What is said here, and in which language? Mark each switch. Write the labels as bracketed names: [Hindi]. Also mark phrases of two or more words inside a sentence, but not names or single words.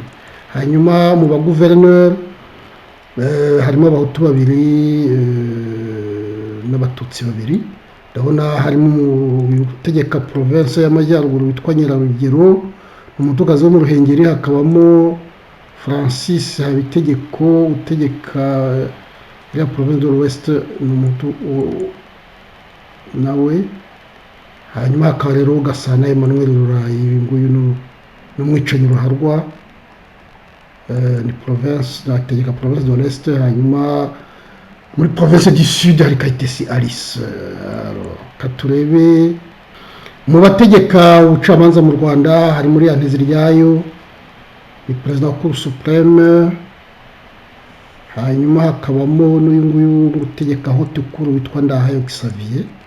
[Kinyarwanda] hanyuma mu ba gouverneur harimo abahutu 2 n'abatutsi 2. ndabona harimo utegeka province y'Amajyaruguru witwa Nyirarugero, umutukazi wo mu Ruhengeri. hakabamo Francis Habitegeko utegeka ya [French] province de l'Ouest [Kinyarwanda] n'umutu nawe. hanyuma hakaba rero Gasana Emmanuel Rurayi, nguyu n'umwicanyi ruharwa, ni province nategeka [French] province de l'Est. [Kinyarwanda] hanyuma muri [French] province du Sud [Kinyarwanda] hari Kayitesi Alice. katurebe mu bategeka ubucamanza mu Rwanda hari muri Nteziryayo, ni president wa Cour supreme. hanyuma hakabamo n'uyu nguyu utegeka Haute Cour witwa Ndahayo Xavier.